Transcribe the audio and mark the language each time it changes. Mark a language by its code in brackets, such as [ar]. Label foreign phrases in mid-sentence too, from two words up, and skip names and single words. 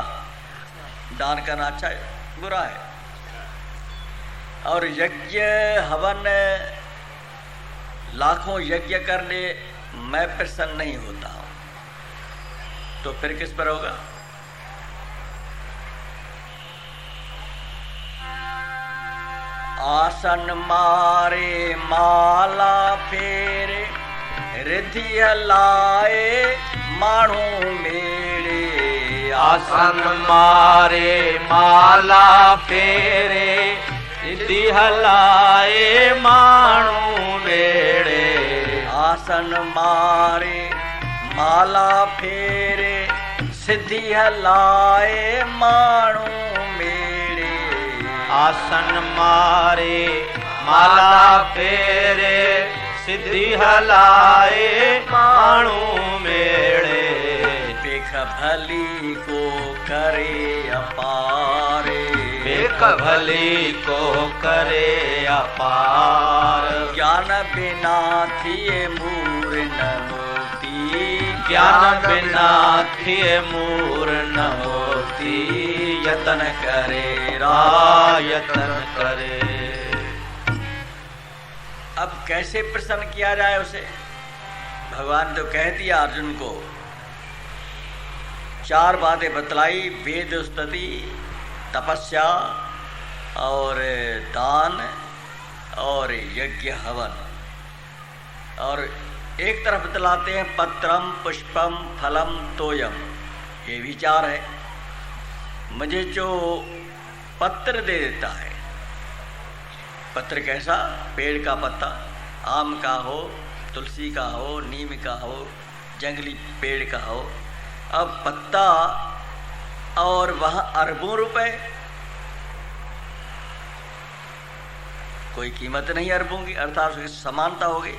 [hi] दान करना अच्छा है बुरा है? और यज्ञ हवन लाखों यज्ञ करने मैं प्रसन्न नहीं होता हूँ, तो फिर किस पर होगा? [sd] आसन मारे माला फेरे, रिद्धि हलाए माण्हू मेरे। आसन मारे माला फेरे, रिद्धि हलाए माण्हू मेरे। आसन मारे माला फेरे, सिद्धि हलाए माण्हू मेरे। आसन मारे माला फेरे, सिद्धि हलाए माण्हू मेरे। देख भली को करे अपारे, देख भली को करे अपार। ज्ञान बिना थिए मूर न मोती, ज्ञान बिना थिए मूर न मोती। यतन करे यतन करे। [hi] अब कैसे प्रसन्न किया जाए उसे? भगवान तो कह दिया अर्जुन को, 4 बातें बतलाई, वेद स्तुति, तपस्या और दान और यज्ञ हवन। और एक तरफ बतलाते हैं [sa] पत्रम पुष्पम फलम तोयम, [hi] ये विचार है। मुझे जो पत्र दे देता है, पत्र कैसा? पेड़ का पत्ता, आम का हो, तुलसी का हो, नीम का हो, जंगली पेड़ का हो। अब पत्ता और वहाँ अरबों रुपए, कोई कीमत नहीं अरबों की, अर्थात उसकी समानता हो गई।